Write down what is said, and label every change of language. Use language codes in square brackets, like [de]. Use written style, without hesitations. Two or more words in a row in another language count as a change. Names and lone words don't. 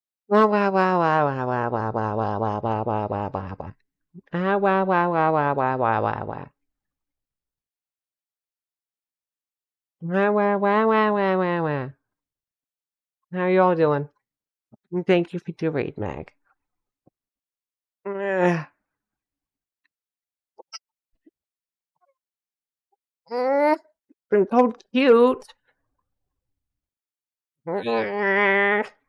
[en] Wah, wah, wah, wah, wah, wah, wah, wah, wah, wah, wah, wah, wah, wah, wah. Ah, wah, wah, wah, wah, wah, wah, wah, wah. Wah, wah, wah, wah, wah, wah, wah. How you all doing? And thank you for the raid, Mag. Ugh. Ugh. Been so cute. Ugh.